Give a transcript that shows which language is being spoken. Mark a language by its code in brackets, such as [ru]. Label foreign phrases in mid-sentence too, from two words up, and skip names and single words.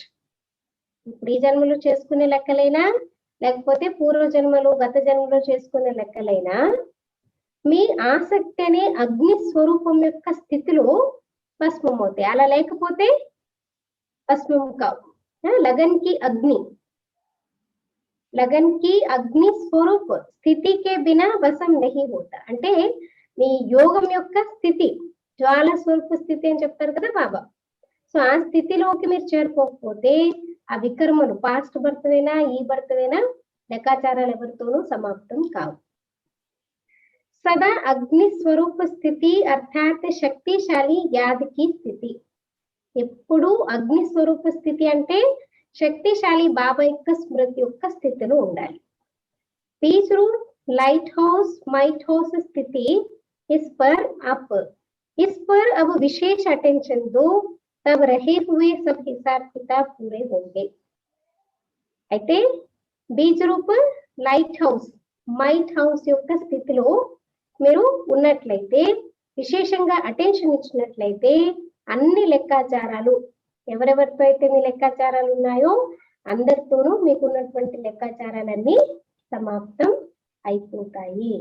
[te] ఇప్పుడు ఈ జన్మలో చేసుకునే లెక్కలైనా లేకపోతే పూర్వ జన్మలో గత జన్మలో చేసుకునే లెక్కలైనా మీ ఆసక్తి అనే అగ్ని స్వరూపం యొక్క స్థితిలో భస్మం అవుతాయి. అలా లేకపోతే భస్మం కావు. [hi] लगन की अग्नि स्वरूप స్థితి के बिना भस्म नहीं होता. [te] అంటే మీ యోగం యొక్క స్థితి జ్వాల స్వరూప స్థితి అని చెప్తారు కదా బాబా. సో ఆ స్థితిలోకి మీరు చేరుకోకపోతే ఆ వికర్మలు [en] past birth [te] అయినా ఈ బర్త్ అయినా లెక్కాచారాలు ఎవరితోనూ సమాప్తం కావు. [hi] सदा अग्नि स्वरूप स्थिति अर्थात शक्तिशाली याद की स्थिति. [te] ఎప్పుడు అగ్ని స్వరూప స్థితి అంటే శక్తిశాలి బాబా యొక్క స్మృతి యొక్క స్థితిలో ఉండాలి. [hi] बीज रूप [en] light house might house [hi] स्थिति इस पर अब विशेष अटेंशन दो, तब रहे हुए सब हिसाब किताब पूरे होंगे. [te] అయితే [hi] बीज रूप [en] light house might house [te] యొక్క స్థితిలో మీరు ఉన్నట్లయితే విశేషంగా అటెన్షన్ ఇచ్చినట్లయితే అన్ని లెక్కాచారాలు ఎవరెవరితో అయితే మీ లెక్కాచారాలు ఉన్నాయో అందరితోనూ మీకు ఉన్నటువంటి లెక్కాచారాలన్నీ సమాప్తం అయిపోతాయి.